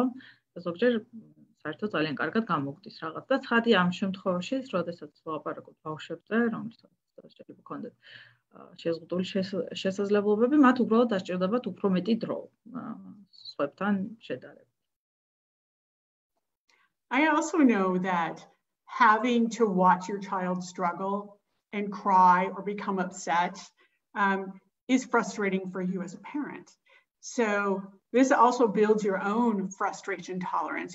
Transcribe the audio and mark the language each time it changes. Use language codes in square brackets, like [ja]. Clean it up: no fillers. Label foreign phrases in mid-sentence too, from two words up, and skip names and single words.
[ka] ზოგჯერ საერთოდ ძალიან კარგად გამოგვდის რაღაც და ცხადი ამ შემთხვევაში, როდესაც ვლაპარაკობ ბავშვებზე, რომელსაც შეიძლება ქონდეთ შეზღუდული შესაძლებლობები, მათ უბრალოდ დასჭირდებათ უფრო მეტი დრო სხვებთან შედარებით. [en] I also know that having to watch your child struggle and cry or become upset is frustrating for you as a parent. So this also builds your own frustration tolerance.